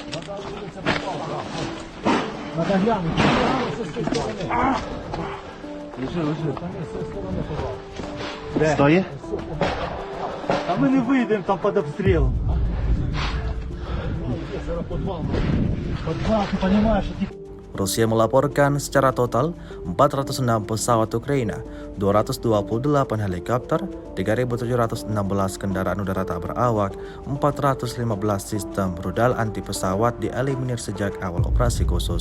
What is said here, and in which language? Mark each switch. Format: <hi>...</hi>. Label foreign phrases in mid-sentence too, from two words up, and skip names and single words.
<ru>Надо глянуть. Лежи.</ru> <uk>Стоє? А ми не вийдемо там під обстрілом.</uk> <ru>Подвал, ты понимаешь, что</ru> <id>Rusia melaporkan secara total 406 pesawat Ukraina, 228 helikopter, 3.716 kendaraan udara tak berawak, 415 sistem rudal anti pesawat dieliminir sejak awal operasi khusus.</id>